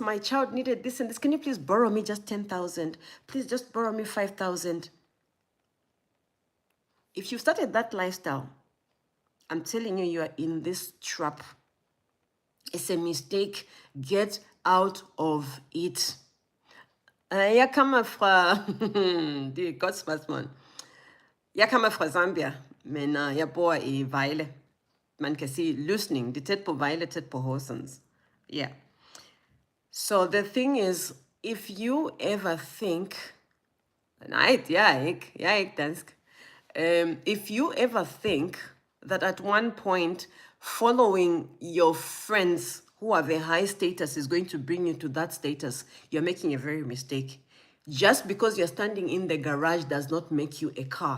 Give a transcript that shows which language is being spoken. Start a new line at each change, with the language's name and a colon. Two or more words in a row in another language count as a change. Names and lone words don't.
English: My child needed this and this. Can you please borrow me just 10,000? Please just borrow me 5,000. If you started that lifestyle, I'm telling you, you are in this trap. It's a mistake. Get out of it.
Danish: Jeg kommer fra, det er et godt spørgsmål. Jeg kommer fra Zambia, men jeg bor i Vejle. Man kan sige løsning. Det er tæt på Vejle, tæt på Horsens.
English: Yeah. So the thing is, if you ever think,
Danish: nej, jeg er ikke dansk.
English: If you ever think that at one point following your friends who have a high status is going to bring you to that status, you're making a very mistake. Just because you're standing in the garage does not make you a car.